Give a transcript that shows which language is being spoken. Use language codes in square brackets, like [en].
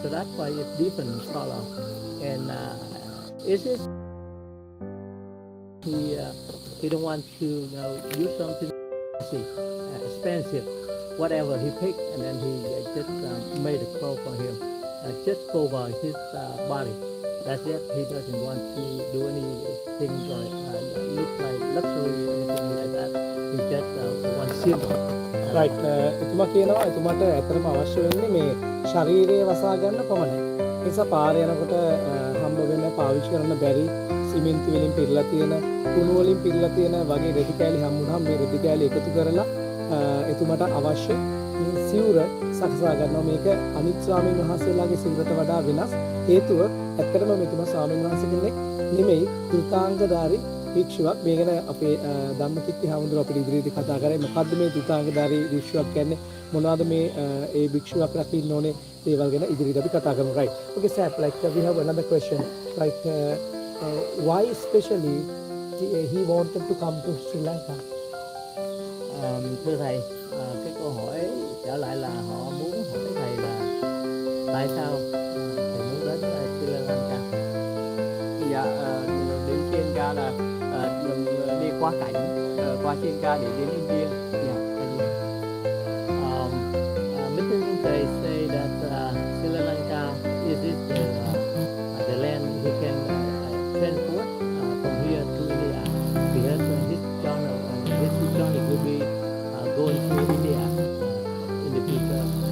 [en] So that's why it's different color. And is it he don't want to use something expensive, whatever he picked, and then he just made a clothes for him, just cover his body. That's it. He doesn't want to do anything like look like luxury or anything like that. He just wants simple. [si] Right එතුමා කියනවා එතුමාට ඇත්තටම අවශ්‍ය වෙන්නේ මේ ශරීරය වසා ගන්න පමණයි. ඒ නිසා පාර යනකොට හම්බ වෙන පාවිච්චි කරන්න බැරි සිමෙන්ති වලින් පිරලා තියෙන කුණු වලින් පිරලා තියෙන වගේ රෙදි කෑලි හම්බුනහම මේ රෙදි කෑලි එකතු කරලා එතුමාට අවශ්‍ය මේ සිවුර සකසා ගන්නවා. මේක අනිත් ස්වාමීන් වහන්සේලාගේ සිවුරට වඩා වෙනස්. හේතුව ඇත්තටම මෙතුමා ස්වාමීන් වහන්සේ කෙනෙක් නෙමෙයි, දුතාංගධාරී භික්ෂුවක්. මේ ගැන අපේ ධම්මකිත්ති හාමුදුරුවෝ අපිට ඉදිරියේදී කතා කරේ. මොකද්ද මේ දුතාංගධාරී භික්ෂුවක් කියන්නේ, මොනවද මේ ඒ භික්ෂුවක් රකින්න ඕනේ, ඒවල් ගැන ඉදිරියේදී අපි කතා කරමු. [en] Right. Okay, sir, like we have another question. Like why especially he wanted to come to Sri Lanka? [vi] Thưa thầy, cái câu hỏi trở lại là họ muốn hỏi thầy là tại sao thầy muốn đến Sri Lanka? Dạ, đến Sri Lanka là đi qua cảnh, qua Sri Lanka để đến India. Dạ, A Di Đà. [en] Mr. Thầy say that Sri Lanka is the land he can transport from here to India, because his journey will be going to India in the future.